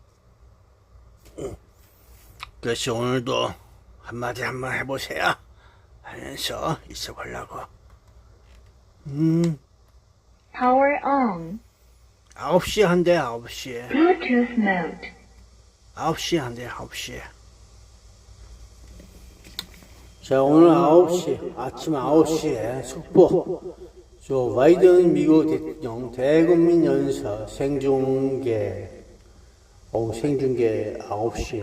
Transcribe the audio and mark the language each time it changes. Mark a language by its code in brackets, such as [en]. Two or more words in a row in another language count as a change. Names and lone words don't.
[ko] 그래서 오늘도 한마디 한번 해보세요. 하면서 있어보려고. [en] Power on. [ko] 9시에 한대, 9시에. [en] Bluetooth mode. [ko] 9시에 한대, 9시에. 자, 오늘 9시, 아침 9시에 속보. 조 바이든 미국 대통령 대국민 연설 생중계. 생중계 9시.